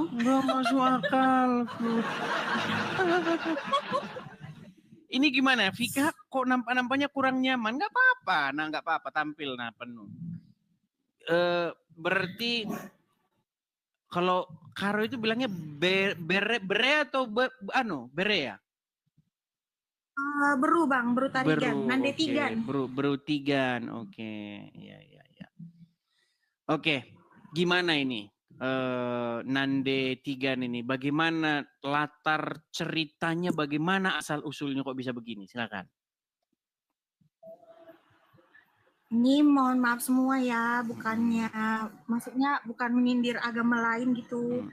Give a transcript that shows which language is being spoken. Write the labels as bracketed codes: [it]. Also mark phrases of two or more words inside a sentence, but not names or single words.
[id] Nggak masuk akal. Ini gimana, Vika? Kok nampaknya kurang nyaman? Nggak apa-apa. Nah, nggak apa-apa. Tampil penuh. Berarti kalau Karo itu bilangnya bere atau bere ya? Beru Bang, beru tarigan, nande Okay. tigan. Beru tigan, oke. Ya. Oke, gimana ini? Nande tigan ini, bagaimana latar ceritanya, bagaimana asal usulnya kok bisa begini? Silakan. Ini mohon maaf semua ya, maksudnya bukan menyindir agama lain gitu.